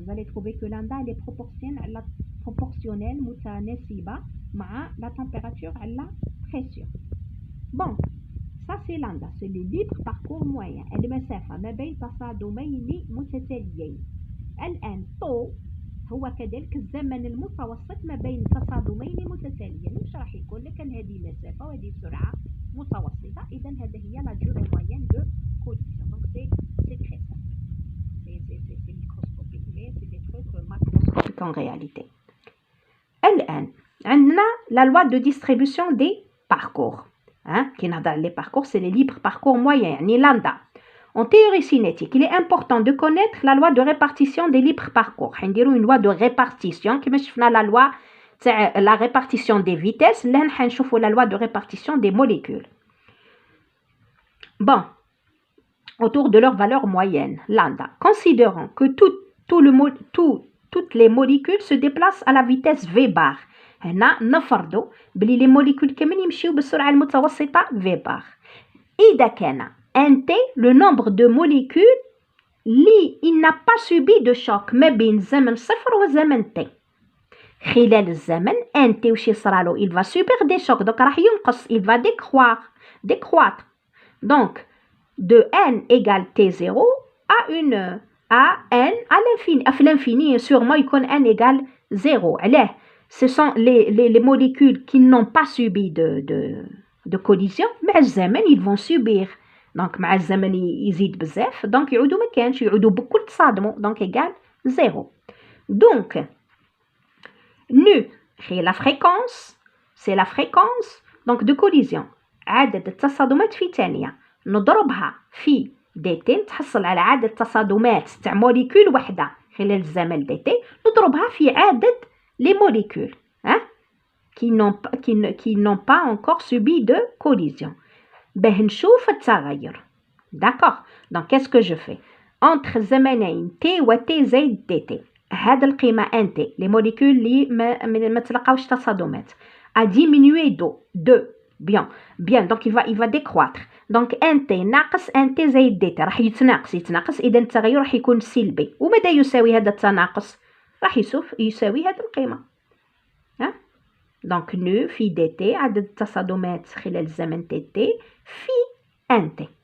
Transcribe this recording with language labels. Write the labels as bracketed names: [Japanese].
[French] vous allez trouver que lambda elle est proportionnelle [Arabic] متناسبة مع [French] la température et la pression. bon ça c'est lambda, c'est le libre parcours moyen [Arabic] المسافة ما بين تصادمين متتاليين. الآن طو هو كذلك الزمن المتوسط ما بين تصادمين متتاليين. واش راح يكون لكن هذه مسافة وهذه سرعة متوسطة. إذا هذه هي لا durée moyenne de collision. [French] donc c'est très simple. c'est microscopique mais c'est des trucs macroscopiques en réalité. [Arabic] الآن عندنا [French] la loi de distribution des parcours. Qui [Arabic] نهضر على [French] les parcours c'est les libres parcours moyens يعني lambda. En théorie cinétique, il est important de connaître la loi de répartition des libres parcours. On dirait une loi de répartition qui me la loi la répartition des vitesses. Là, on voit la loi de répartition des molécules. Bon, autour de leur valeur moyenne, lambda. Considérons que toutes les molécules se déplacent à la vitesse v bar. [Arabic] هنا نفرضوا بلي [French] les molécules [Arabic] كامل يمشيو بالسرعة المتوسطة v bar. [French] إذا كان Nt le nombre de molécules il n'a pas subi de choc [Arabic] ما بين زمن صفر وزمن [French] t. [Arabic] خلال الزمن [French] Nt [Arabic] وش يصرالو [French] il va subir des chocs donc [Arabic] راح ينقص [French] il va décroître. Donc de n égale t0 à n à l'infini. À l'infini sûrement يكون n égale 0. علاه ce sont les molécules qui n'ont pas subi de collision [Arabic] مع الزمن [French] ils vont subir. [Arabic] Donc مع الزمن يزيد بزاف donc يعودوا ما كانش يعودوا بكل تصادموا [French] donc égale 0. [Arabic] Donc nu هي [French] la fréquence c'est la fréquence donc de collision [Arabic] عدد التصادمات في ثانية نضربها في دي تي نتحصل على عدد التصادمات تاع موليكول وحده خلال الزمن دي تي نضربها في عدد [French] les molécules qui n'ont pas encore subi de collision. [Arabic] باه نشوف التغير. [French] D'accord. Donc qu'est-ce que je fais entre زمنين t و t زائد dt. [Arabic] هاد القيمة [French] nt les molécules [Arabic] اللي ما تلقاوش تصادمات [French] a diminué de bien donc il va décroître. [Arabic] donc nt ناقص nt زائد dt راح يتناقص إذا التغير راح يكون سلبي. وماذا يساوي هذا التناقص؟ راح يساوي هذه القيمة. donc nu في dt عدد التصادمات خلال الزمن tt في nt.